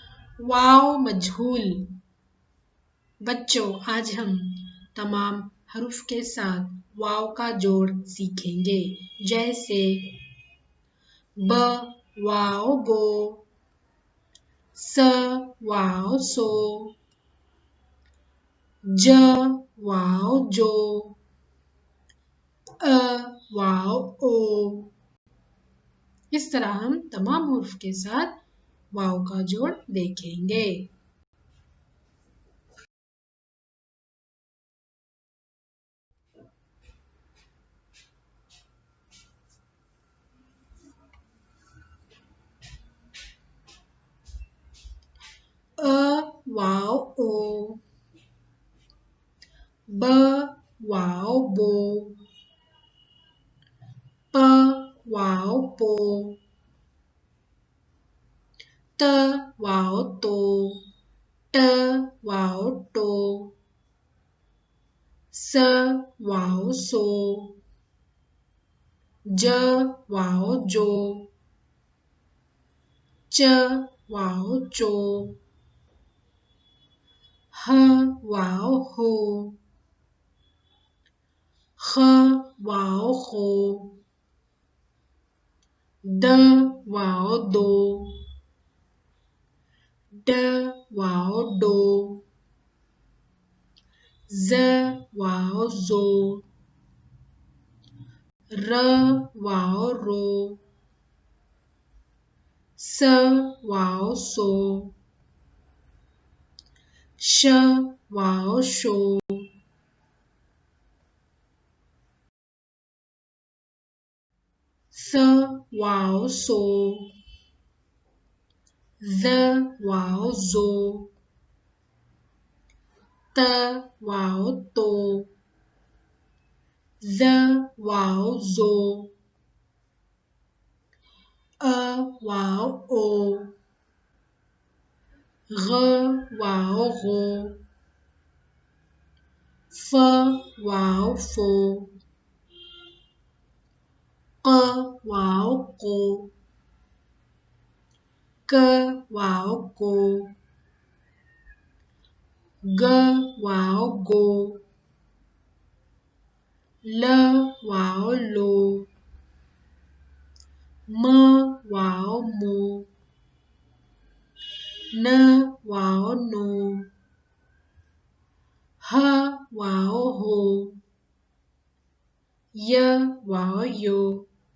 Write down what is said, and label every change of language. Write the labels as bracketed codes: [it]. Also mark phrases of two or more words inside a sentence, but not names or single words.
[ur] واؤ مجہول۔ بچو، آج ہم تمام حروف کے ساتھ واؤ کا جوڑ سیکھیں گے، جیسے ب واؤ بو، س واؤ سو، ج واؤ جو، ا واؤ او. اس طرح ہم تمام حروف کے ساتھ واؤ کا جوڑ دیکھیں گے. ا واؤ او، ب واؤ بو, پ واؤ پو، ت واؤ تو, ٹ واؤ ٹو، ث واؤ ثو، ج واؤ جو, چ واؤ چو، ح واؤ حو، خ واؤ خو, د واؤ دو, ڈ واؤ ڈو، ذ واؤ ذو، ر واؤ رو، ز واؤ زو, ش واؤ شو، ص واؤ صو، ض واؤ ضو، ط واؤ طو, ظ واؤ ظو، ع واؤ عو, غ واؤ غو، ف واؤ فو، ق واؤ قو، ک واؤ کو، گ واؤ گو, ل واؤ لو, م واؤ مو، ن واؤ نو، ہ واؤ ہو، ی واؤ یو.